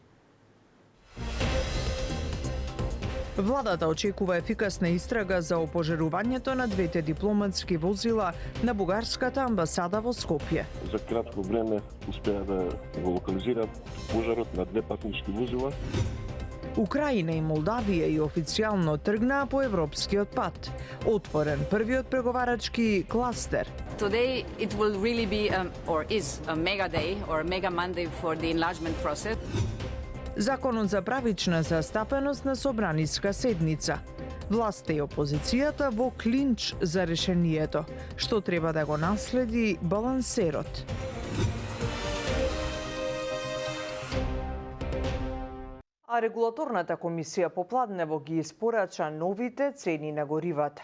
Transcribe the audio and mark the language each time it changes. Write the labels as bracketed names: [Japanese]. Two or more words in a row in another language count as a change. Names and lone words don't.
[Macedonian] Владата очекува ефикасна истрага за опожарувањето на двете дипломатски возила на бугарската амбасада во Скопје. За кратко време успеа да го локализираат пожарот на две патнички возила. Украина и Молдавија и официјално тргнаа по европскиот пат. Отворен првиот преговарачки кластер. [English] Today it will really be or is a mega day or a mega Monday for the enlargement process. [Macedonian] Законот за правична застапеност на собраниска седница. Власта и опозицијата во клинч за решението, што треба да го наследи балансерот. А регулаторната комисија попладнево ги испорача новите цени на горивата.